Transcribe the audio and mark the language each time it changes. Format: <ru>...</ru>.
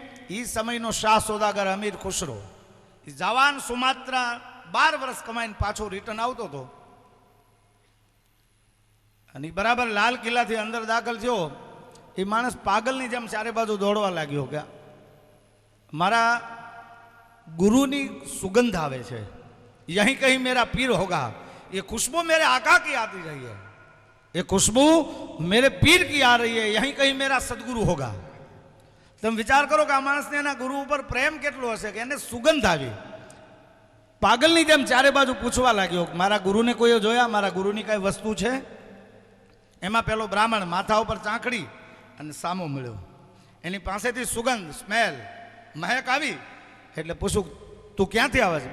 <gu>એ સમયનો શાહ સોદાગર અમીર ખુસરો જવાન સુમાત્રા 12 વર્ષ કમાઈને પાછો રિટર્ન આવતો હતો. અને બરાબર લાલ કિલ્લાથી અંદર દાખલ થયો. એ માણસ પાગલની જેમ ચારે બાજુ દોડવા લાગ્યો કે મારા ગુરુની સુગંધ આવે છે.</gu> <hi>યહીં કहीं મેરા પીર હોગા, ये खुशबू मेरे आका की आती रही है, ये खुशबू मेरे पीर की आ रही है, यहीं कहीं मेरा सदगुरु होगा.</hi> <gu>તમે વિચાર કરો કે આ માણસને એના ગુરુ ઉપર પ્રેમ કેટલો હશે કે એને સુગંધ આવી. પાગલની જેમ ચારે બાજુ પૂછવા લાગ્યો મારા ગુરુને કોઈએ જોયા, મારા ગુરુની કઈ વસ્તુ છે? એમાં પેલો બ્રાહ્મણ માથા ઉપર ચાંખડી અને સામો મળ્યો. એની પાસેથી સુગંધ, સ્મેલ, મહેક આવી. એટલે પૂછું તું ક્યાંથી આવે છે?</gu>